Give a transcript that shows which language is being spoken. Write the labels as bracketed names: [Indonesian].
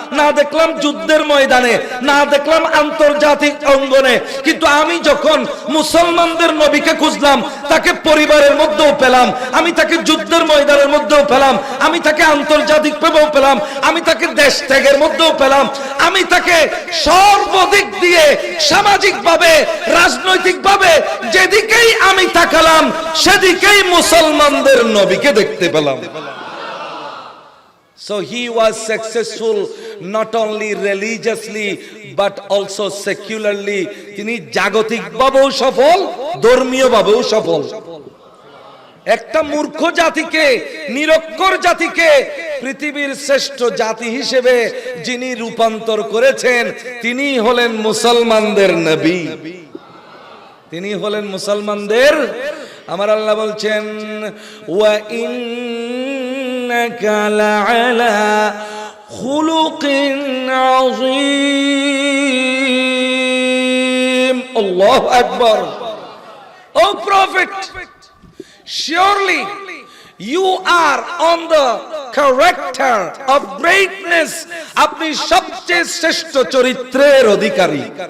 [Bangla] না দেখলাম যুদ্ধের ময়দানে, না দেখলাম আন্তর্জাতিক অঙ্গনে, কিন্তু আমি যখন মুসলমানদের নবীকে খুঁজলাম, তাকে পরিবারের মধ্যেও পেলাম, আমি তাকে যুদ্ধের ময়দানের মধ্যেও পেলাম, আমি তাকে আন্তর্জাতিক ভাবেও পেলাম, আমি তাকে দেশ ত্যাগের মধ্যেও পেলাম, আমি তাকে সর্বদিক দিয়ে সামাজিকভাবে, রাজনৈতিকভাবে যেদিকেই আমি তাকালাম সেদিকেই মুসলমানদের নবীকে দেখতে পেলাম। [English] So he was successful not only religiously but also secularly. [Bangla] তিনি জাগতিকভাবেও সফল, ধর্মীয়ভাবেও সফল। একটা মূর্খ জাতিকে, নিরক্ষর জাতিকে পৃথিবীর শ্রেষ্ঠ জাতি হিসেবে যিনি রূপান্তর করেছেন, তিনি হলেন মুসলমানদের নবী, তিনি হলেন মুসলমানদের। আমার আল্লাহ বলছেন, [Arabic] ওয়া ইন্নাকা লাআলা খুলুকিন আযীম। [Bangla] আল্লাহু আকবার। ও [English] prophet, surely you are on the character of greatness. [Bangla] আপনি সবচেয়ে শ্রেষ্ঠ চরিত্রের অধিকারী।